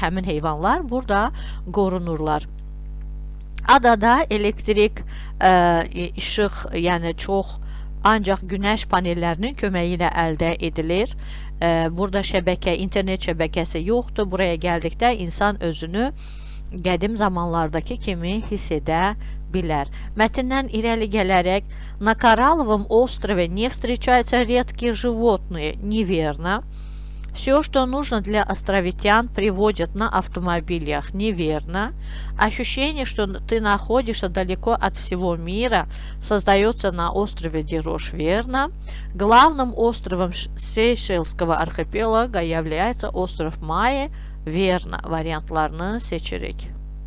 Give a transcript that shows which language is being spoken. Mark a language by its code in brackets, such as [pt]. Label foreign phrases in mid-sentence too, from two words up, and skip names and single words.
[az] Həmin heyvanlar burada qorunurlar. Adada elektrik, işıq, yəni çox ancaq günəş panellərinin köməyi ilə əldə edilir. Burada şəbəkə, internet şəbəkəsi yoxdur. Buraya gəldikdə insan özünü qədim zamanlardakı kimi hiss edə bilər. Mətndən irəli gələrək [ru] на Коралловом острове не встречаются редкие животные. Неверно. Все, что нужно для островитян, приводят на автомобилях. Неверно. Ощущение, что ты находишься далеко от всего мира, создается на острове Дирош. Верно. Главным островом Сейшельского архипелага является остров Майя. Верно. [az] Variantlarını seçirik.